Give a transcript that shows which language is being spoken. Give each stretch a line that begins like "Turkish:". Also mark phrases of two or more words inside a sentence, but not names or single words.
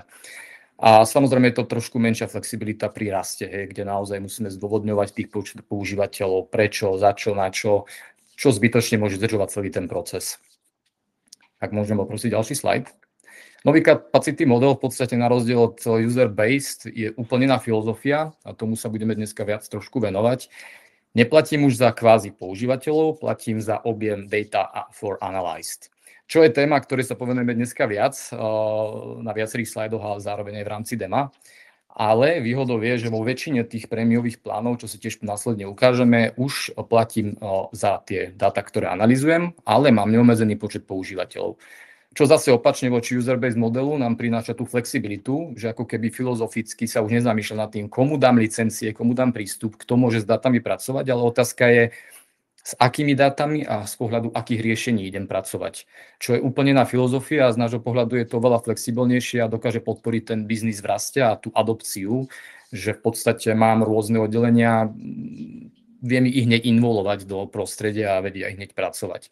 Slovak: A samozrejme je to trošku menšia flexibilita pri raste, kde naozaj musíme zdôvodňovať tých používateľov, prečo, za čo, na čo zbytočne môže zdržovať celý ten proces. Ak môžem poprosiť ďalší slajd. Nový
English: capacity model
Slovak: v podstate na rozdiel od user-based je úplne iná filozofia a tomu sa budeme dneska viac trošku venovať. Neplatím už za kvázi používateľov, platím za objem
English: data for analyzed.
Slovak: Čo je téma, ktorej sa povenujeme dneska viac na viacerých slajdoch a zároveň aj v rámci dema. Ale výhodou je, že vo väčšine tých prémiových plánov, čo si tiež následne ukážeme, už platím za tie dáta, ktoré analyzujem, ale mám neobmedzený počet používateľov. Čo zase opačne voči user-based modelu nám prináša tú flexibilitu, že ako keby filozoficky sa už nezamýšľam nad tým, komu dám licencie, komu dám prístup, kto môže s dátami pracovať, ale otázka je, s akými dátami a z pohľadu akých riešení idem pracovať. Čo je úplne iná filozofia a z nášho pohľadu je to veľa flexibilnejšie a dokáže podporiť ten biznis v raste a tú adopciu, že v podstate mám rôzne oddelenia, viem ich hneď involovať do prostredia a vedia ich hneď pracovať.